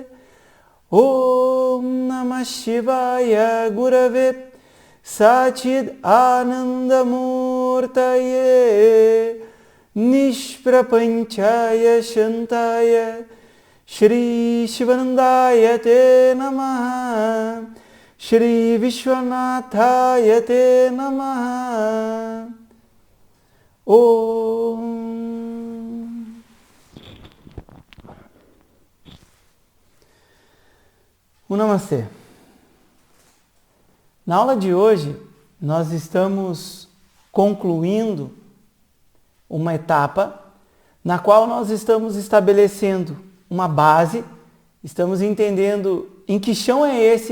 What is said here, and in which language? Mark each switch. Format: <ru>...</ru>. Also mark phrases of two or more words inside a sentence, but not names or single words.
<sa>Om Namah Shivaya Gurave Sachid Anandamurtaye Nishprapanchaya Shantaya Shri Shivanandaya Te Namaha Shri Vishwanathaya Te Namaha. Om.</sa> <pt>Namastê. Na aula de hoje, nós estamos concluindo uma etapa na qual nós estamos estabelecendo uma base, estamos entendendo em que chão é esse</pt>